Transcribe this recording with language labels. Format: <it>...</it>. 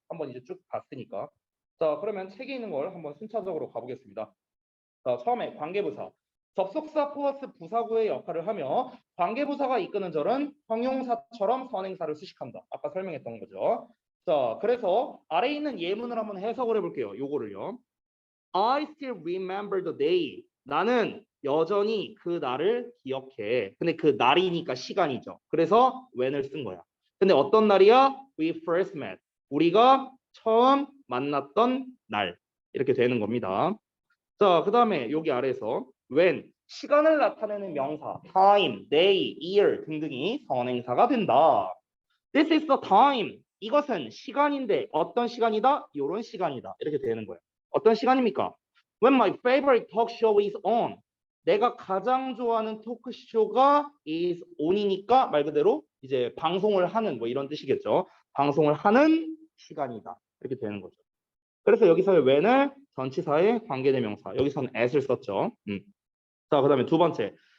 <ko>한번 이제 쭉 봤으니까. 자, 그러면 책에 있는 걸 한번 순차적으로 가보겠습니다. 자, 처음에 관계부사. 접속사 플러스 부사구의 역할을 하며 관계부사가 이끄는 절은 형용사처럼 선행사를 수식한다. 아까 설명했던 거죠. 자, 그래서 아래에 있는 예문을 한번 해석을 해볼게요. 요거를요.</ko> <en>I still remember the day.</en> <ko>나는 여전히 그 날을 기억해. 근데 그 날이니까 시간이죠. 그래서 when을 쓴 거야. 근데 어떤 날이야?</ko> <en>We first met.</en> <ko>우리가 처음 만났던 날. 이렇게 되는 겁니다. 자, 그 다음에 여기 아래에서 when, 시간을 나타내는 명사, time, day, year 등등이 선행사가 된다.</ko> <en>This is the time.</en> <ko>이것은 시간인데 어떤 시간이다? 이런 시간이다. 이렇게 되는 거예요. 어떤 시간입니까?</ko> <en>When my favorite talk show is on.</en> <ko>내가 가장 좋아하는 토크쇼가</ko> <en>is on</en> <ko>이니까 말 그대로 이제 방송을 하는 뭐 이런 뜻이겠죠. 방송을 하는 시간이다. 이렇게 되는 거죠. 그래서 여기서의 when을 전치사의 관계대명사, 여기서는 at을 썼죠. 자, 그 다음에 두 번째.</ko>